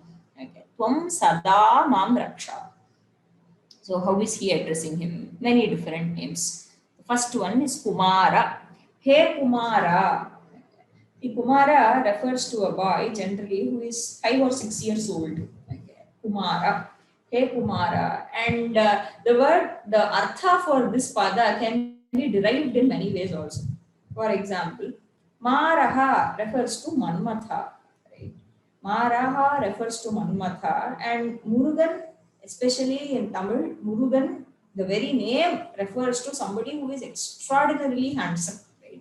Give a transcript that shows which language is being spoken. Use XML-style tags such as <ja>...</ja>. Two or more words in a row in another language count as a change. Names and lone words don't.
<sa>Okay. त्वं सदा मां रक्ष.</sa> <en>So how is he addressing him? Many different names. The first one is Kumara. Hey Kumara. The Kumara refers to a boy generally who is 5 or 6 years old. Kumara, hey Kumara, and the artha for this pada can be derived in many ways also. For example, Maraha refers to Manmatha, right? Maraha refers to Manmatha, and Murugan, especially in Tamil, Murugan, the very name refers to somebody who is extraordinarily handsome, right?</en>